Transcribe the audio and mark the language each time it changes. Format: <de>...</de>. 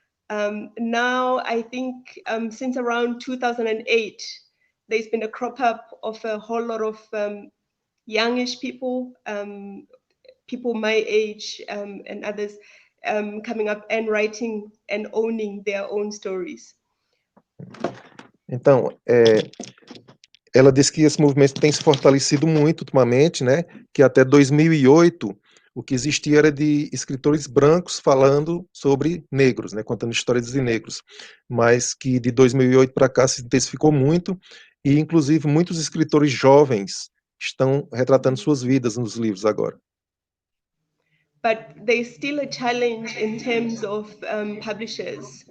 <en>Now, I think since around 2008, there's been a crop up of a whole lot of youngish people, people my age and others coming up and writing and owning their own stories.</en> <pt>Então, ela disse que esse movimento tem se fortalecido muito ultimamente, né? Que até 2008 o que existia era de escritores brancos falando sobre negros, né? Contando histórias de negros, mas que de 2008 para cá se intensificou muito e, inclusive, muitos escritores jovens estão retratando suas vidas nos livros agora.</pt> <en>But there's still a challenge in terms of publishers.</en>